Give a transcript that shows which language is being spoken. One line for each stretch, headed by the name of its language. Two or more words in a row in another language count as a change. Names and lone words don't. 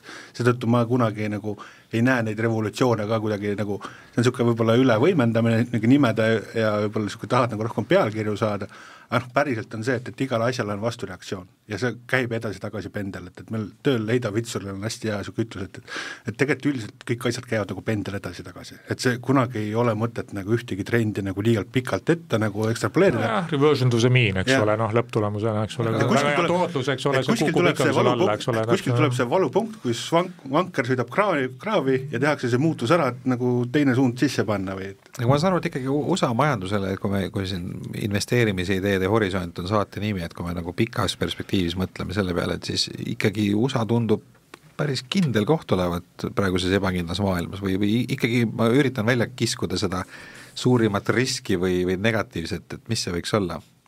Estonian: Seetõttu ma kunagi nagu ei näe neid revolutsioone ka kuidagi nagu, see on niisugune võib-olla ülevõimendamine nagu nimede ja võib-olla niisugune tahad nagu rohkem pealkirju saada, päriselt on see, et igal asjal on vastureaktsioon ja see käib edasi-tagasi pendel, et meil tööl Heida Vitsuril on hästi hea siuke ütlus, et tegelikult üldiselt kõik asjad käivad nagu pendel edasi-tagasi, et see kunagi ei ole mõtet nagu ühtegi trendi nagu liialt pikalt ette nagu ekstrapoleerida.
English: Reversion to the mean,
Estonian: eks ole, lõpptulemusena, eks ole, väga hea tootlus, eks ole, see kukub ikka seal alla, eks ole. Kuskil tuleb see valupunkt, kus vanker sõidab kraavi ja tehakse see muutus ära, et nagu teine suund sisse panna või. Aga ma saan aru, et ikkagi USA majandusele, kui siin investeerimise ideede horisont on saate nimi, et kui me nagu pikas perspektiivis mõtleme selle peale, et siis ikkagi USA tundub päris kindel koht olevat praeguses ebakindlas maailmas või ikkagi ma üritan välja kiskuda seda suurimat riski või negatiivset, et mis see võiks olla?